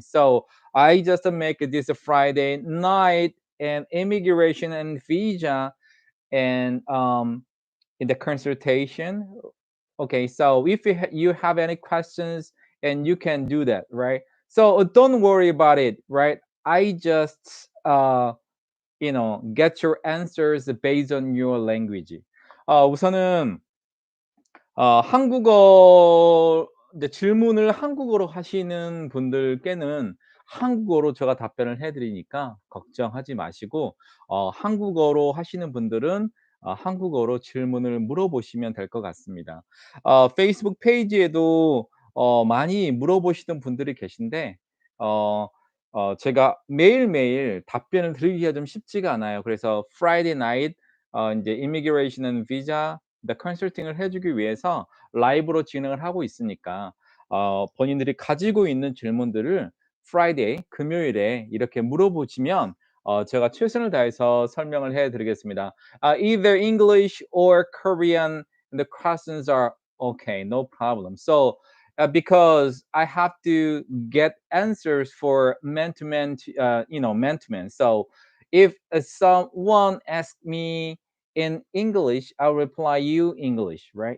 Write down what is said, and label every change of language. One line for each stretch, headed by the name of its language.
English: So I just make this a Friday night and immigration and visa and in the consultation. Okay, so if you have any questions, and you can do that, right? So don't worry about it, right? I just get your answers based on your language.
Korean: 우선은 한국어 이제 질문을 한국어로 하시는 분들께는 한국어로 제가 답변을 해 드리니까 걱정하지 마시고, 한국어로 하시는 분들은 한국어로 질문을 물어보시면 될 것 같습니다. 페이스북 페이지에도 많이 물어보시는 분들이 계신데, 어 제가 매일매일 답변을 드리기가 좀 쉽지가 않아요. 그래서 Friday night 인제 immigration and visa 컨설팅을 해 주기 위해서 라이브로 진행을 하고 있으니까, 본인들이 가지고 있는 질문들을 프라이데이 금요일에 이렇게 물어보시면 제가 최선을 다해서 설명을 해 드리겠습니다.
English: Either English or Korean, the questions are okay, no problem. So, because I have to get answers for man to man, man to man. So if someone asks me in English, I'll reply you English, right?